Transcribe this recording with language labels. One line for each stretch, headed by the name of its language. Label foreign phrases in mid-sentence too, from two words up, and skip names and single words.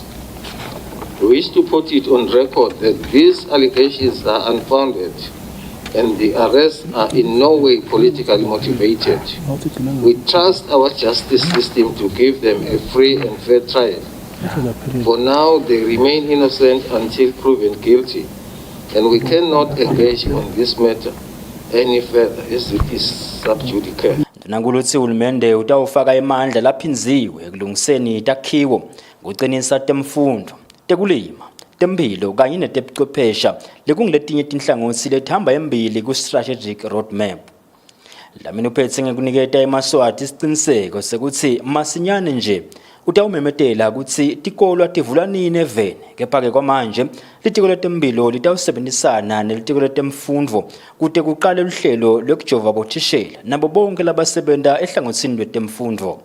English: We wish to put it on record that these allegations are unfounded and the arrests are in no way politically motivated. We trust our justice system to give them a free and fair trial. For now, they remain innocent until proven guilty, and we cannot engage on this matter any further as it is sub judice.
Swati: Ndvunankulu utsi uhulumende utawufaka emandla laphinziwe ekulungiseni takhiwo kucinisa temfundo, tekulima, temphilo kanye netebuchwephesha lekungiletinye tinhlangothi letihamba embili ku-
English: strategic roadmap.
Swati: Dlamini uphethe ngekuniketa eMaswati isiqiniseko sekuthi masinyane nje utawumemetela ukuthi tikolo tivula nini eveni, kepha-ke kwamanje litiko letemphilo litawusebenzisana nelitiko letemfundvo kute kuqale luhlelo lokujova bothishela nabo bonke labasebenta ehlangotsini lwetemfundvo.